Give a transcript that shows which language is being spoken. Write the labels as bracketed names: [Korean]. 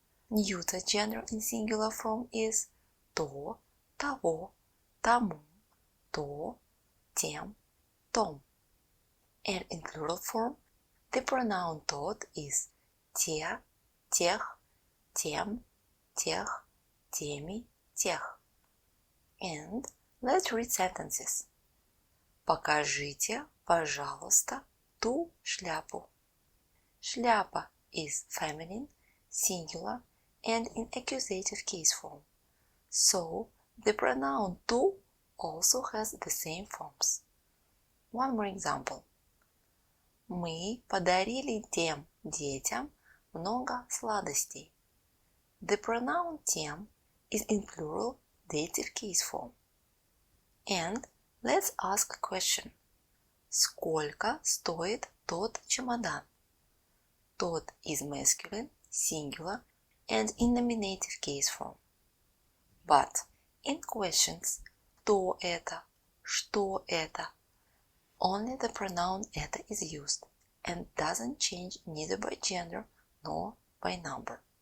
[English] Neuter gender in singular form is [Russian] то, того, тому, то, тем, том. [English] And in plural form, the pronoun тот is [Russian] те, тех, тем, тех, теми, тех. [English] And let's read sentences. [Russian] Покажите, пожалуйста, ту шляпу. [English] Шляпа is feminine, singular, and in accusative case form. So, the pronoun ту also has the same forms. One more example. [Russian] Мы подарили тем детям много сладостей. [English] The pronoun тем is in plural dative case form. And let's ask a question. [Russian] Сколько стоит тот чемодан? [English] Тот is masculine, singular, and in nominative case form. But in questions [Russian] кто это, что это, [English] only the pronoun это is used and doesn't change neither by gender nor by number.